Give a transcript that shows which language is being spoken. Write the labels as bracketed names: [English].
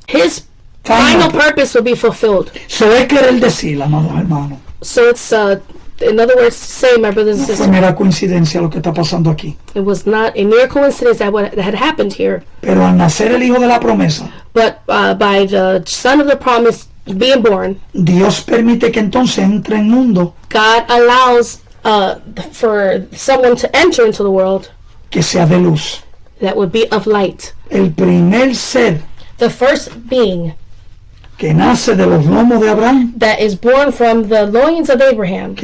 [English] his final purpose will be fulfilled. [Spanish] Eso es querer decir, amados hermanos. [English] So it's in other words to say, my brothers and [Spanish] No fue [English] sisters, [Spanish] mera coincidencia lo que está pasando aquí. [English] it was not a mere coincidence that had happened here, [Spanish] Pero al nacer el hijo de la promesa, [English] but by the son of the promise being born, [Spanish] Dios permite que entonces entre en mundo [English] God allows for someone to enter into the world [Spanish] que sea de luz. [English] that would be of light. [Spanish] El primer ser [English] The first being [Spanish] que nace de los lomos de Abraham, [English] that is born from the loins of Abraham,